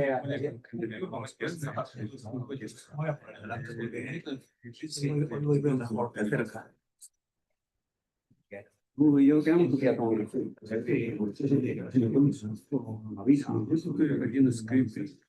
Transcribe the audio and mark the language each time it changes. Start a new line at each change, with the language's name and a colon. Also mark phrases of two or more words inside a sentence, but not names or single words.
Russian: Ну,
Spanish: yo creo que
Russian: один из скриптов.